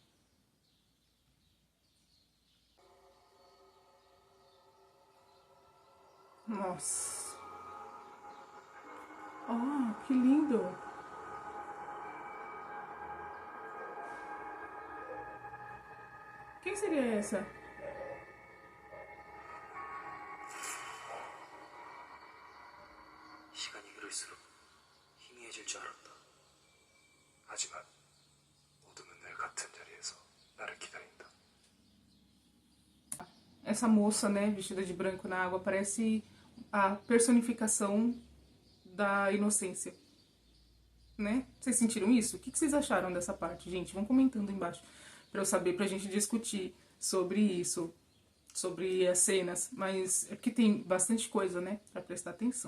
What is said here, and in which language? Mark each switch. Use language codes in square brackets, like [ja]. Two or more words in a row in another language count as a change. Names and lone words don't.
[pt] Nossa. Oh, que lindo. Quem seria essa? [ko] 시간이 흐를수록 희미해질 줄 알았다. 하지만 어둠은 늘 같은 자리에서 나를 기다린다. [pt] Essa moça, né, vestida de branco na água, parece a personificação da inocência, né? Vocês sentiram isso? O que vocês acharam dessa parte, gente? Vão comentando aí embaixo pra eu saber, pra gente discutir sobre isso, sobre as cenas, mas é porque tem bastante coisa, né, pra prestar atenção.